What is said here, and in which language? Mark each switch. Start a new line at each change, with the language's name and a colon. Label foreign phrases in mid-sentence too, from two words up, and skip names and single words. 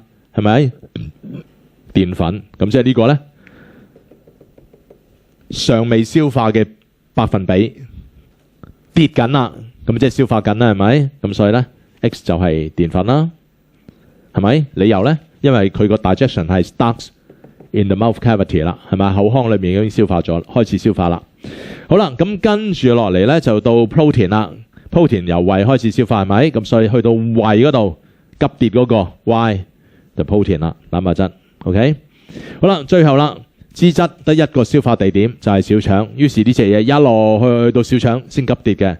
Cantonese: 係咪？澱粉。咁即係呢個咧，尚未消化嘅百分比跌緊啦。咁即係消化緊啦，係咪？咁所以咧 ，X 就係澱粉啦，係咪？理由咧？因為佢個 digestion 係
English: starts in the mouth cavity
Cantonese: 啦，係咪？口腔裏面已經消化咗，開始消化啦。好啦，咁跟住落嚟咧就到 protein 啦。protein 由胃開始消化，係咪？咁所以去到胃嗰度急跌嗰個 Y 就 protein 啦，蛋白質。OK， 好啦，最後啦，脂質得一個消化地點就係小腸，於是呢隻嘢一路去到小腸先急跌嘅。